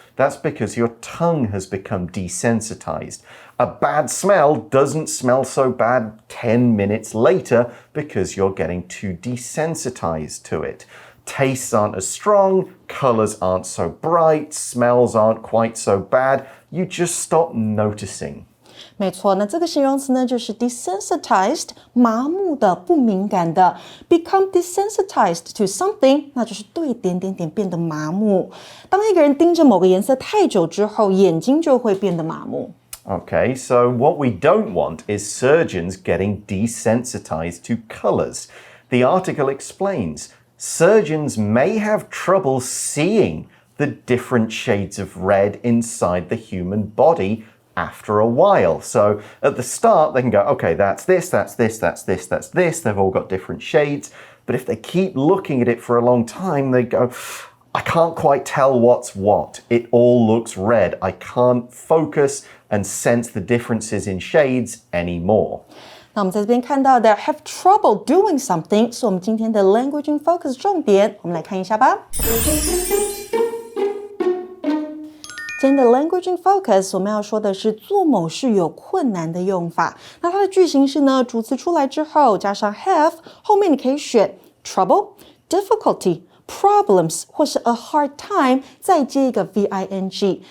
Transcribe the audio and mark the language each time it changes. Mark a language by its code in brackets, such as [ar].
[en] That's because your tongue has become desensitized. A bad smell doesn't smell so bad 10 minutes later because you're getting too desensitized to it. Tastes aren't as strong, colors aren't so bright, smells aren't quite so bad. You just stop noticing. [zh] 没错，那这个形容词呢，就是 desensitized， 麻木的、不敏感的。 [en] Become desensitized to something， [zh] 那就是对点点点变得麻木。当一个人盯着某个颜色太久之后，眼睛就会变得麻木。 [en] Okay, so what we don't want is surgeons getting desensitized to colors. The article explains, surgeons may have trouble seeing the different shades of red inside the human body after a while. So at the start, they can go, okay, that's this, that's this, that's this, that's this. They've all got different shades. But if they keep looking at it for a long time, they go, I can't quite tell what's what. It all looks red. I can't focus and sense the differences in shades anymore. [zh] 那我们在这边看到的 [en] have trouble doing something [zh] 是我们今天的 [en] language in focus [zh] 重点，我们来看一下吧。今天的 [en] language in focus [zh] 我们要说的是做某事有困难的用法。那它的句型是呢，主词出来之后加上 have， 后面你可以选 trouble、difficulty、problems 或是 [en] a hard time， [zh] 再接一个 V-I-N-G。